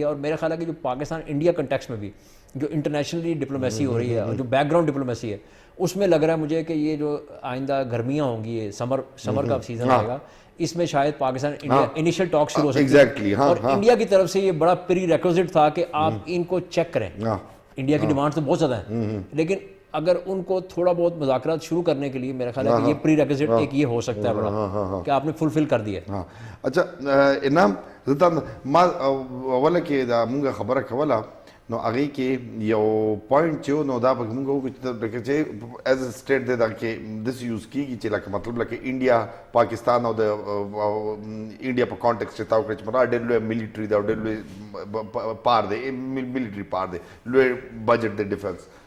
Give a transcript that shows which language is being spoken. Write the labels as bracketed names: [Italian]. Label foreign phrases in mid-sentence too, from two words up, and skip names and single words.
[Urdu] اور میرا خیال ہے کہ جو پاکستان انڈیا کنٹیکس میں بھی جو [English] internationally diplomacy [Urdu] ہو رہی ہے اور جو [English] background diplomacy [Urdu] ہے اس میں لگ رہا ہے مجھے کہ یہ جو آئندہ گرمیاں ہوں گی، یہ سمر کا سیزن آئے گا، اس میں شاید پاکستان انڈیا [English] initial talk [Urdu] شروع ہو سکتی ہے. اور انڈیا کی طرف سے یہ بڑا پری ریکوزٹ تھا کہ آپ ان کو چیک کریں. انڈیا کی ڈیمانڈ تو بہت زیادہ ہیں، لیکن اگر ان کو تھوڑا بہت مذاکرات شروع کرنے کے لیے میرا خیال ہے کہ یہ پری ریکوزٹ ایک یہ ہو سکتا ہے بڑا کہ آپ نے فلفل کر دیا. [Pashto] اچھا انعام زه ما اوله کې دا مونږ خبره کوله نو هغې کې یو پوینټ چې نو دا به مونږ وکړو چې [English] as a state [Pashto] دی دا کې داسې یوز کېږي چې لکه مطلب لکه انډیا پاکستان او د انډیا په کانټیکسټ کې تا وکړه چې مطلب ډېر لوی ملیټري دی او ډېر لوی پار دی، [English] military power [Pashto] دی، لوی بجټ دی ډیفنس.